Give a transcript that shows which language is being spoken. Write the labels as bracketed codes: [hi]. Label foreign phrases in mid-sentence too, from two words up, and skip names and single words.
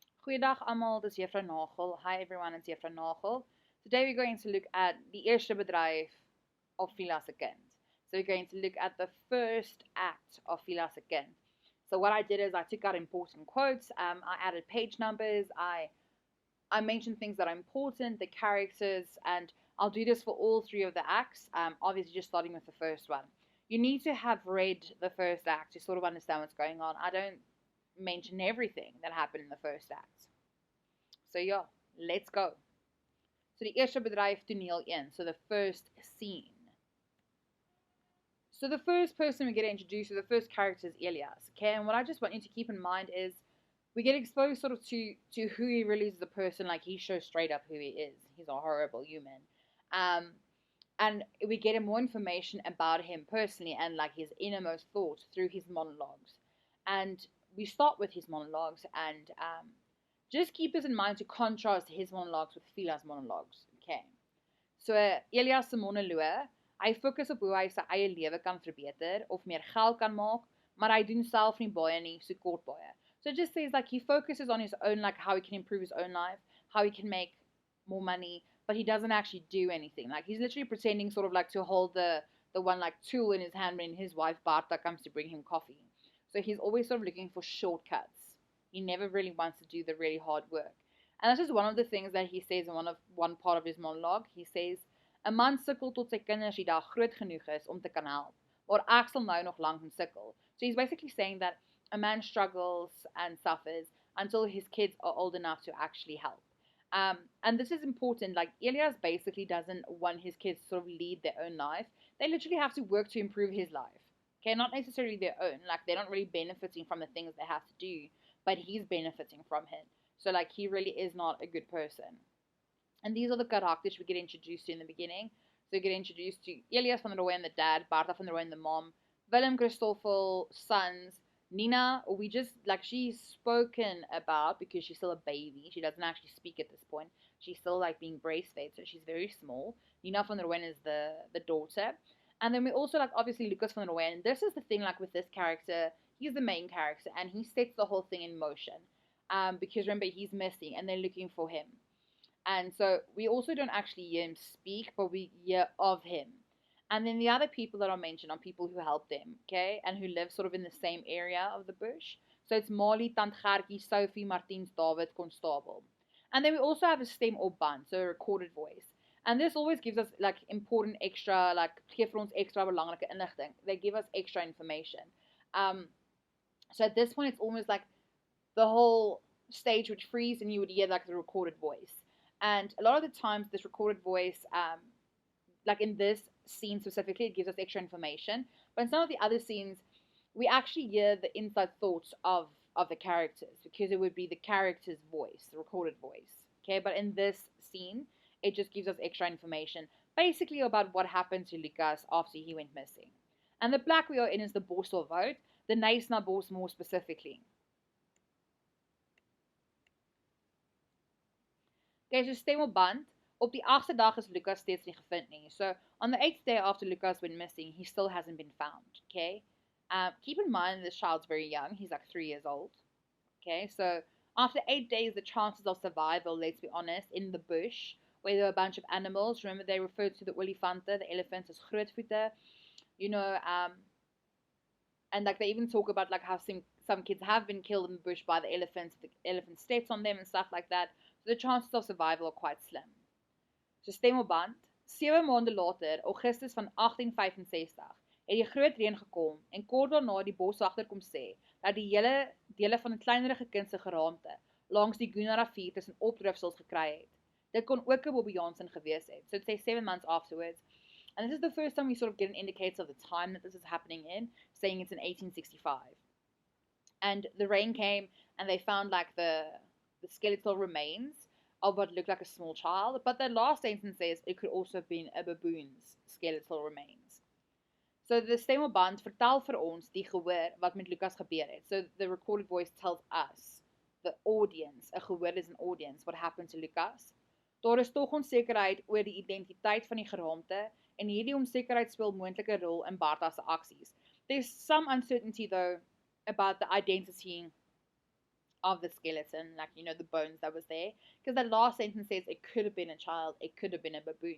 [af] Goeiedag almal, dis Juffrou Nagel. [en] Hi everyone, it's Juffrou Nagel. Today we're going to look at the [af] Eerste bedryf [en] of Fiela se kind. So we're going to look at the first act of Fiela se kind. So what I did is I took out important quotes, I added page numbers, I mentioned things that are important, the characters, and I'll do this for all three of the acts, obviously just starting with the first one. You need to have read the first act to sort of understand what's going on. I don't mention everything that happened in the first act. So yeah, let's go. So [af] die eerste bedryf toneel 1, [en] so the first scene. So the first person we get introduced to, the first character is Elias, okay? And what I just want you to keep in mind is we get exposed sort of to who he really is as a person. Like, he shows straight up who he is. He's a horrible human. And we get more information about him personally and like his innermost thoughts through his monologues. And we start with his monologues, and just keep this in mind to contrast his monologues with Fiela's monologues. Okay. [af] So Elias se monoloog, hy fokus op hoe hy sy eie lewe kan verbeter of meer geld kan maak, maar hy doen self nie baie nie, so kort baie. [en] So it just says like he focuses on his own, like how he can improve his own life, how he can make more money, but he doesn't actually do anything. Like, he's literally pretending sort of like to hold the one like tool in his hand when his wife Barta comes to bring him coffee. So he's always sort of looking for shortcuts. He never really wants to do the really hard work. And that's just one of the things that he says in one part of his monologue. He says, [af] 'n man sukkel tot sy kinders die dag groot genoeg is om te kan help, maar ek sal nou nog lank sukkel. [en] So he's basically saying that a man struggles and suffers until his kids are old enough to actually help. And this is important. Like, Elias basically doesn't want his kids to sort of lead their own life. They literally have to work to improve his life. Okay, not necessarily their own. Like, they're not really benefiting from the things they have to do, but he's benefiting from it. So, like, he really is not a good person. And these are the characters we get introduced to in the beginning. So we get introduced to Elias van der Rooyen, the dad, Bartha van der Rooyen, the mom, Willem Christoffel, sons, Nina, we just, like, she's spoken about because she's still a baby. She doesn't actually speak at this point. She's still, like, being breastfed, so she's very small. Nina van der Rooyen is the daughter. And then we also, like, obviously Lucas van der Rooyen. And this is the thing, like, with this character, he's the main character, and he sets the whole thing in motion. Because remember, he's missing, and they're looking for him. And so we also don't actually hear him speak, but we hear of him. And then the other people that are mentioned are people who help them, okay, and who live sort of in the same area of the bush. So it's Mali, Tant Gertjie, Sophie, Martiens, David, Constable. And then we also have a stem or band, so a recorded voice. And this always gives us, like, important extra, like, [af] gee vir ons extra belangrike inligting. [en] They give us extra information. So at this point, it's almost like the whole stage would freeze and you would hear, like, the recorded voice. And a lot of the times, this recorded voice, like in this scene specifically, it gives us extra information. But in some of the other scenes, we actually hear the inside thoughts of the characters, because it would be the character's voice, the recorded voice. Okay, but in this scene, it just gives us extra information, basically about what happened to Lucas after he went missing. And the plek we are in is the Bosselwoud, the Knysna Bos more specifically. Okay, so [af] stem op band. Op die 8ste dag is Lucas steeds nie gevind nie. [en] So on the 8th day after Lucas went missing, he still hasn't been found. Okay, keep in mind this child's very young. He's like 3 years old. Okay, so after 8 days, the chances of survival, let's be honest, in the bush, where there are a bunch of animals. Remember, they referred to the olifante, the elephants, as grootvoete. You know, and like they even talk about like how some kids have been killed in the bush by the elephants. The elephant steps on them and stuff like that. So the chances of survival are quite slim. [af] So stem op band. 7 maande later, Augustus van 1865, het die groot reën gekom en kort daarna die boswagter kom sê dat die hele dele van 'n kleinerige kind se geraamte langs die Goeie rivier tussen opdrifsels gekry het. Dit kon ook 'n Bobbejaanssin gewees het. [en] So it says 7 months afterwards. And this is the first time we sort of get an indicator of the time that this is happening in, saying it's in 1865. And the rain came and they found like the skeletal remains of what looked like a small child, but the last sentence says it could also have been a baboon's skeletal remains. So the [af] stem op band vertel vir ons die gehoor wat met Lucas gebeur het. [en] So the recorded voice tells us, the audience, a gehoor is an audience, what happened to Lucas. [af] Daar is tog onsekerheid oor die identiteit van die geraamte, en hierdie onsekerheid speel moontlike rol in Bartha se aksies. [en] There's some uncertainty though about the identity of the skeleton, like, the bones that was there. Because that last sentence says it could have been a child, it could have been a baboon.